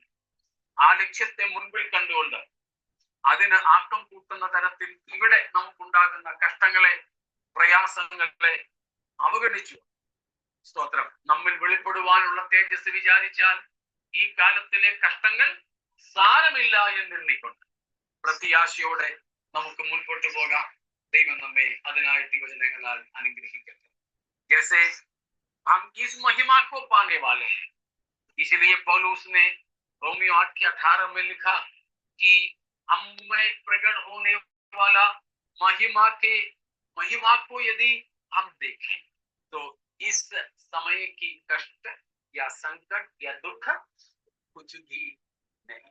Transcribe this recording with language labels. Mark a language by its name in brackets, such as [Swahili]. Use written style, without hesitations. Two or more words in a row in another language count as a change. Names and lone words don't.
[Malayalam] ആ ലക്ഷ്യത്തെ മുൻപിൽ കണ്ടുകൊണ്ട് അതിന് ആക്കം കൂട്ടുന്ന തരത്തിൽ ഇവിടെ നമുക്കുണ്ടാകുന്ന കഷ്ടങ്ങളെ, പ്രയാസങ്ങളെ അവഗണിച്ചു സ്തോത്രം നമ്മിൽ വെളിപ്പെടുവാനുള്ള തേജസ് വിചാരിച്ചാൽ ഈ കാലത്തിലെ കഷ്ടങ്ങൾ സാരമില്ല എന്നെണ്ണിക്കൊണ്ട് പ്രത്യാശയോടെ നമുക്ക് മുൻപോട്ട് പോകാം. ദൈവം നമ്മെ അതിനായി തിരുവചനങ്ങളാൽ അനുഗ്രഹിക്കട്ടെ. [Hindi] जैसे हम इस महिमा को पाने वाले हैं, इसलिए पौलुस ने रोमियो 8:18 में लिखा कि हम में प्रकट होने वाला महिमा को यदि हम देखें तो इस समय की कष्ट या संकट या दुख कुछ भी नहीं।